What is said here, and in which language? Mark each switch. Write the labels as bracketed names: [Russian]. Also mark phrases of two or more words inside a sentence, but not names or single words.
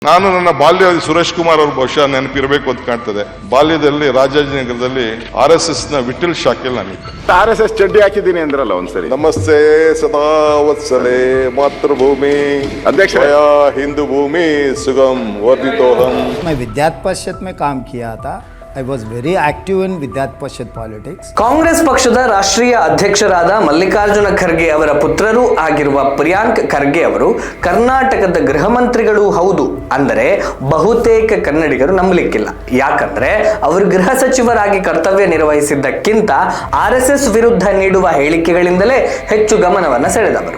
[Kannada] ನಾನು ನನ್ನ ಬಾಲ್ಯದಲ್ಲಿ ಸುರೇಶ್ ಕುಮಾರ್ ಅವರು ಬಹುಶಃ ನೆನಪಿರಬೇಕು ಅಂತ ಕಾಣ್ತದೆ. ಬಾಲ್ಯದಲ್ಲಿ ರಾಜಾಜಿನಗರದಲ್ಲಿ RSS ನ ವಿಠಲ್ ಶಾಖೆಯಲ್ಲಿ ನಾನಿದ್ದೆ. RSS ಚಡ್ಡಿ ಹಾಕಿದ್ದೀನಿ ಅಂದ್ರಲ್ಲ ಒಂದ್ಸರಿ. [Sanskrit] नमस्ते सदा वत्सले मातृभूमि अध्यक्ष हिंदू भूमि सुगम वर्धितोहम. [Hindi] मैं विद्यार्थ परिषद में काम किया था. [English] I was very active in Vidyarthi Parishat politics. [Kannada] ಕಾಂಗ್ರೆಸ್ ಪಕ್ಷದ ರಾಷ್ಟ್ರೀಯ ಅಧ್ಯಕ್ಷರಾದ ಮಲ್ಲಿಕಾರ್ಜುನ ಖರ್ಗೆ ಅವರ ಪುತ್ರರೂ ಆಗಿರುವ ಪ್ರಿಯಾಂಕ್ ಖರ್ಗೆ ಅವರು ಕರ್ನಾಟಕದ ಗೃಹ ಮಂತ್ರಿಗಳು ಹೌದು ಅಂದರೆ ಬಹುತೇಕ ಕನ್ನಡಿಗರು ನಂಬಲಿಕ್ಕಿಲ್ಲ. ಯಾಕಂದ್ರೆ ಅವರು ಗೃಹ ಸಚಿವರಾಗಿ ಕರ್ತವ್ಯ ನಿರ್ವಹಿಸಿದ್ದಕ್ಕಿಂತ RSS ವಿರುದ್ಧ ನೀಡುವ ಹೇಳಿಕೆಗಳಿಂದಲೇ ಹೆಚ್ಚು ಗಮನವನ್ನ ಸೆಳೆದವರು.